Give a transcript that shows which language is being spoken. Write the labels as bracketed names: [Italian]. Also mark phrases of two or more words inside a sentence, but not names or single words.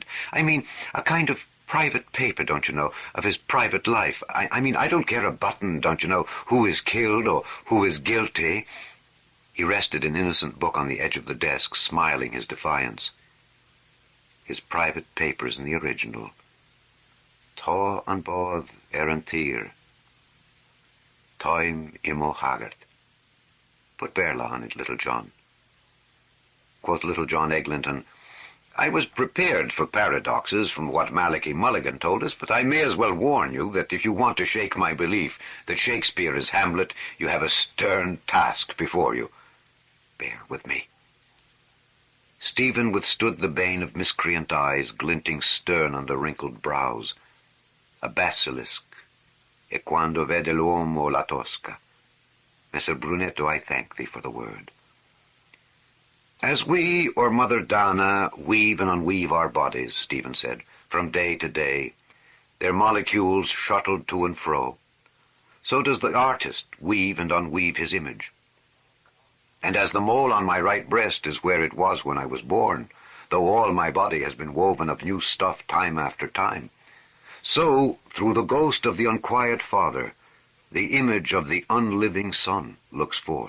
[English] I mean, a kind of private paper, don't you know, of his private life. I mean, I don't care a button, don't you know, who is killed or who is guilty. He rested an innocent book on the edge of the desk, smiling his defiance. His private papers in the original. [Irish] Tá an bád an tír. Táim imo haggart. [English] Put Berla on it, Little John. Quoth Little John Eglinton, I was prepared for paradoxes from what Buck Mulligan told us, but I may as well warn you that if you want to shake my belief that Shakespeare is Hamlet, you have a stern task before you. Bear with me. Stephen withstood the bane of miscreant eyes, glinting stern under wrinkled brows. a basilisk, [Italian] e quando vede l'uomo la tosca. [English] Messer Brunetto, I thank thee for the word. As we, or Mother Dana, weave and unweave our bodies, Stephen said, from day to day, their molecules shuttled to and fro, so does the artist weave and unweave his image. And as the mole on my right breast is where it was when I was born, though all my body has been woven of new stuff time after time, so, through the ghost of the unquiet father, the image of the unliving son looks forth.